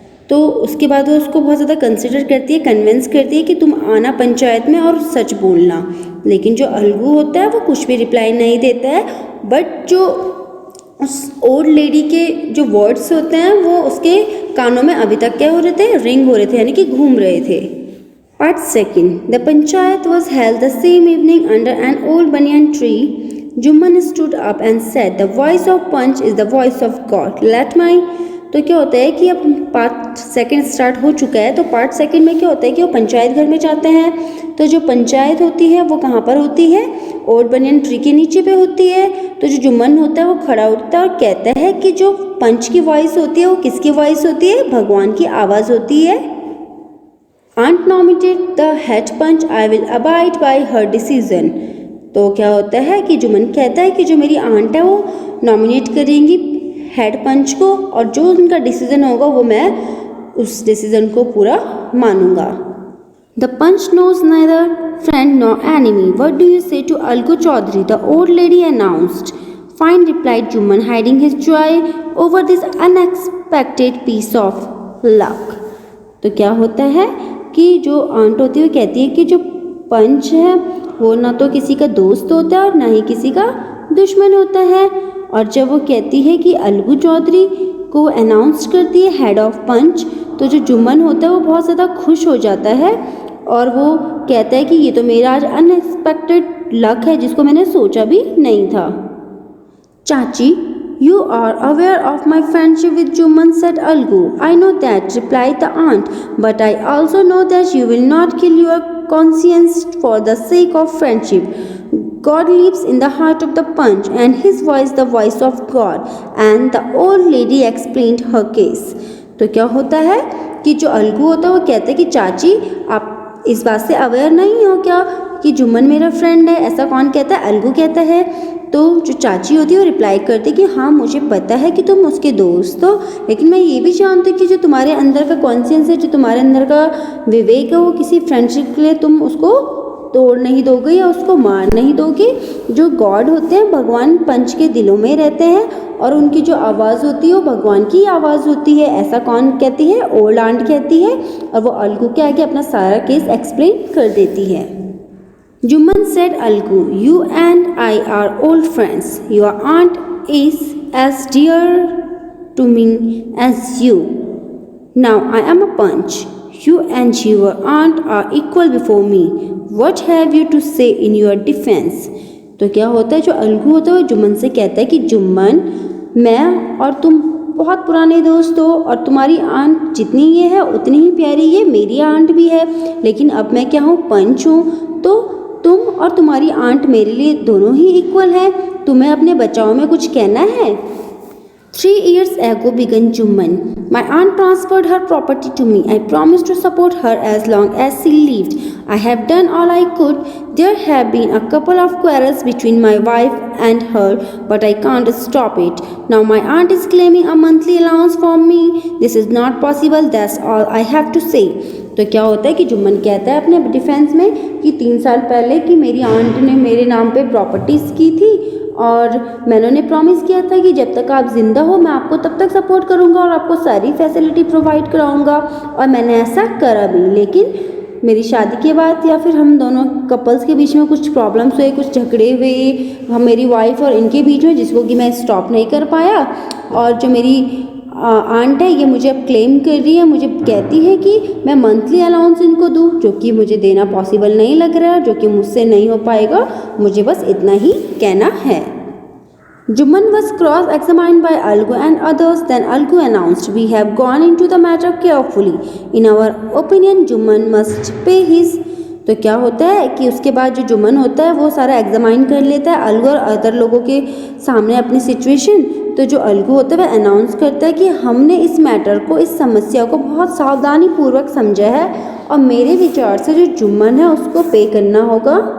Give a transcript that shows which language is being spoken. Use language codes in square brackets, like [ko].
[hi] तो उसके बाद वो उसको बहुत ज़्यादा कंसिडर करती है, कन्विंस करती है कि तुम आना पंचायत में और सच बोलना। लेकिन जो अलगू होता है वो कुछ भी रिप्लाई नहीं देता है, बट जो उस ओल्ड लेडी के जो वर्ड्स होते हैं वो उसके कानों में अभी तक क्या हो रहे थे, रिंग हो रहे थे, यानी कि घूम रहे थे। [en] Part 2. The panchayat was held the same evening under an old banyan tree. Jumman stood up and said, "The voice of Punch is the voice of God. Let my..." [hi] तो क्या होता है कि अब पार्ट सेकंड स्टार्ट हो चुका है। तो पार्ट सेकंड में क्या होता है कि वो पंचायत घर में जाते हैं। तो जो पंचायत होती है वो कहाँ पर होती है, ओल्ड बनियन ट्री के नीचे पे होती है। तो जो जुम्मन होता है वो खड़ा उठता है और कहता है कि जो पंच की वॉइस होती है वो किसकी वॉइस होती है, भगवान की आवाज़ होती है। [en] Aunt nominated the head punch. I will abide by her decision. [hi] तो क्या होता है कि जुम्मन कहता है कि जो मेरी आंट है वो नॉमिनेट करेंगी हेड पंच को और जो उनका डिसीजन होगा वो मैं उस डिसीजन को पूरा मानूंगा। [en] The punch knows neither friend nor enemy. What do you say to Algu Chaudhary? The old lady announced. Fine, replied Jumman, hiding his joy over this unexpected piece of luck. [hi] तो क्या होता है कि जो aunt होती है वो कहती है कि जो पंच है वो ना तो किसी का दोस्त होता है और ना ही किसी का दुश्मन होता है। और जब वो कहती है कि अलगू चौधरी को अनाउंस करती है हेड ऑफ पंच, तो जो जुम्मन होता है वो बहुत ज़्यादा खुश हो जाता है और वो कहता है कि ये तो मेरा आज अनएक्सपेक्टेड लक है जिसको मैंने सोचा भी नहीं था। [en] चाची, "You are aware of my friendship with Jumman," said Algu. "I know that," replied the aunt, "but I also know that you will not kill your conscience for the sake of friendship. God lives in the heart of the punch, and his voice the voice of God." And the old lady explained her case. [hi] तो क्या होता है कि जो अलगू होता है वो कहता है कि चाची आप इस बात से अवेयर नहीं हो क्या कि जुम्मन मेरा फ्रेंड है। ऐसा कौन कहता है, अलगू कहता है। तो जो चाची होती है वो रिप्लाई करती है कि हाँ मुझे पता है कि तुम उसके दोस्त हो, लेकिन मैं ये भी जानती हूँ कि जो तुम्हारे अंदर का कॉन्शियंस है, जो तुम्हारे अंदर का विवेक है, वो किसी फ्रेंडशिप के लिए तुम उसको तोड़ नहीं दोगे या उसको मार नहीं दोगे। जो गॉड होते हैं भगवान पंच के दिलों में रहते हैं और उनकी जो आवाज़ होती है वो भगवान की आवाज़ होती है। ऐसा कौन कहती है, ओल्ड आंट कहती है और वो अलगू के आगे अपना सारा केस एक्सप्लेन कर देती है। [en] Jumman said, "Algu, you and I are old friends. Your aunt is as dear to me as you. Now I am a punch. You and your aunt are equal before me. What have you to say in your defense?" [hi] तो क्या होता है, जो अलगू होता है वो जुम्मन से कहता है कि जुम्मन, मैं और तुम बहुत पुराने दोस्त हो और तुम्हारी आंट जितनी ये है उतनी ही प्यारी ये मेरी आंट भी है, लेकिन अब मैं क्या हूँ, पंच हूँ। तो तुम और तुम्हारी आंट मेरे लिए दोनों ही इक्वल है। तुम्हें अपने बचाव में कुछ कहना है। [en] 3 years ago began Jumman. My aunt transferred her property to me. I promised to support her as long as she lived. I have done all I could. There have been a couple of quarrels between my wife and her, but I can't stop it. Now my aunt is claiming a monthly allowance from me. This is not possible. That's all I have to say. [hi] तो क्या होता है कि जुम्मन कहता है अपने defence में कि 3 साल पहले कि मेरी आंट ने मेरे नाम पे प्रॉपर्टीज़ की थी और मैंने उन्हें प्रॉमिस किया था कि जब तक आप ज़िंदा हो मैं आपको तब तक सपोर्ट करूंगा और आपको सारी फैसिलिटी प्रोवाइड कराऊंगा, और मैंने ऐसा करा भी। लेकिन मेरी शादी के बाद या फिर हम दोनों कपल्स के बीच में कुछ प्रॉब्लम्स हुए, कुछ झगड़े हुए हम मेरी वाइफ और इनके बीच में, जिसको कि मैं स्टॉप नहीं कर पाया। और जो मेरी आंट है ये मुझे अब क्लेम कर रही है, मुझे कहती है कि मैं मंथली अलाउंस इनको दूँ, जो कि मुझे देना पॉसिबल नहीं लग रहा है, जो कि मुझसे नहीं हो पाएगा। मुझे बस इतना ही कहना है। [en] Jumman was cross-examined by Algu and others. Then Algu announced, "We have gone into the matter carefully. In our opinion, Jumman must pay his [hi] तो क्या होता है कि उसके बाद जो जुम्मन होता है वो सारा एग्जामाइन कर लेता है अलगू और अदर लोगों के सामने अपनी सिचुएशन। तो जो अलगू होता है वह अनाउंस करता है कि हमने इस मैटर को, इस समस्या को बहुत सावधानी पूर्वक समझा है और मेरे विचार से जो जुम्मन है उसको पे करना होगा।